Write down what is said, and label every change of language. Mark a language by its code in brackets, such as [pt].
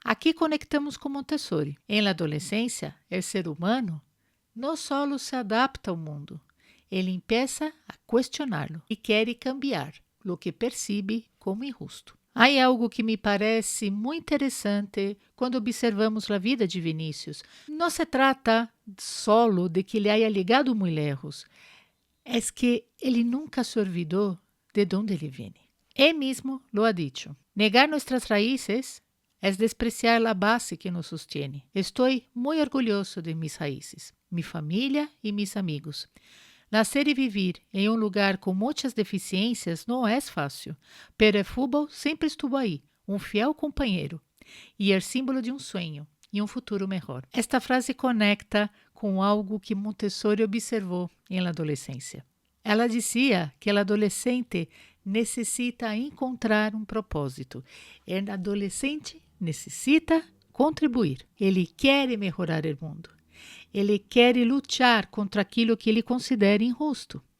[pt] Aqui conectamos com Montessori. [es] Em la [pt] adolescência, o ser humano não só se adapta ao mundo, ele começa a questioná-lo e quer [es] cambiar [pt] o que percebe como injusto. Há algo que me parece muito interessante quando observamos a vida de Vinícius. Não se trata [es] solo de que [pt] ele [es] haya [pt] ligado muito [es] lejos, [pt] é que ele nunca se [es] olvidou [pt] de onde ele vem. [es] Él mismo lo ha dicho. Negar nuestras raíces es despreciar la base que nos sostiene. Estoy muy orgulloso de mis raíces, mi familia y mis amigos. Nacer y vivir en un lugar con muchas deficiencias no es fácil, pero el fútbol siempre estuvo ahí, un fiel compañero y el símbolo de un sueño. [pt] e um futuro melhor. Esta frase conecta com algo que Montessori observou na adolescência. Ela dizia que o adolescente necessita encontrar um propósito. O adolescente necessita contribuir. Ele quer melhorar o mundo. Ele quer lutar contra aquilo que ele considera injusto.